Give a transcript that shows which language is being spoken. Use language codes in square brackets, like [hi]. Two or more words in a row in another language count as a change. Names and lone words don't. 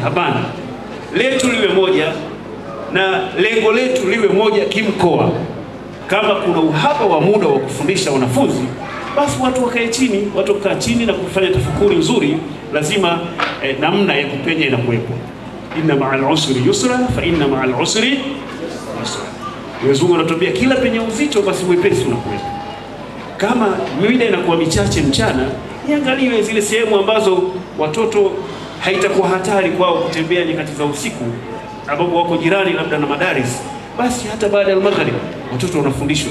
[sw] Hapana, letu liwe moja na lengo letu liwe moja kimkoa. Kama kuna uhaba wa muda wa kufundisha wanafunzi, basi watu wakae chini, watu wakaa chini na kufanya tafakuri nzuri. Lazima namna ya kupenya inakuwepo. [ar] إن مع العسر يسرا فإن مع العسر يسرا. [sw] Mwenyezi anatuambia kila penye uzito basi wepesi unakuwepo. Kama mida inakuwa michache mchana, niangaliwe zile sehemu ambazo watoto haitakuwa hatari kwao kutembea nyakati za usiku, ambapo wako jirani labda na madaris, basi hata baada ya maghrib watoto wanafundishwa.